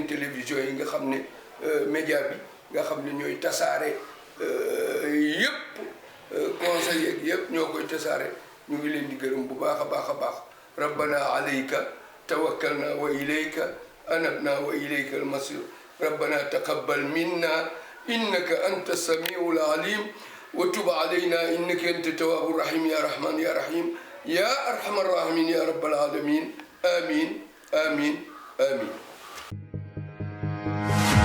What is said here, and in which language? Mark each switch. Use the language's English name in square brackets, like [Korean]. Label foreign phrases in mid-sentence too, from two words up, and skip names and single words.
[Wolof] télévision yi nga xam ne média bi nga xam ne ñooy tasaare yëpp conseil yeeg yëpp ñoo koy tasaare ñu ngi leen di gërëm bu baax a baax [Arabic] a baax ربنا عليك توكلنا وإليك أنبنا وإليك المصير ربنا تقبل منا إنك أنت السميع العليم وتب علينا إنك أنت التواب الرحيم يا رحمن يا رحيم يا أرحم الراحمين يا رب العالمين آمين آمين آمين amin